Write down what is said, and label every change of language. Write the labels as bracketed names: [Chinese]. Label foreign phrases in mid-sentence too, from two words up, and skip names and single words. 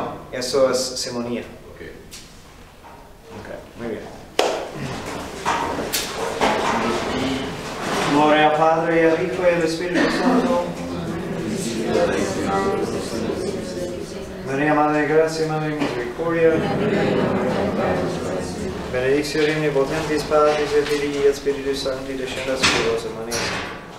[Spanish] Eso es simonía. Okay. Muy bien. Gloria al Padre, y al Hijo y al Espíritu Santo. María, Madre de Gracia, Madre de Misericordia. [Latin] Benedictio Domini potentis Patris et Filii et Spiritus Sancti descendat [Spanish] sobre vos, [Latin] María.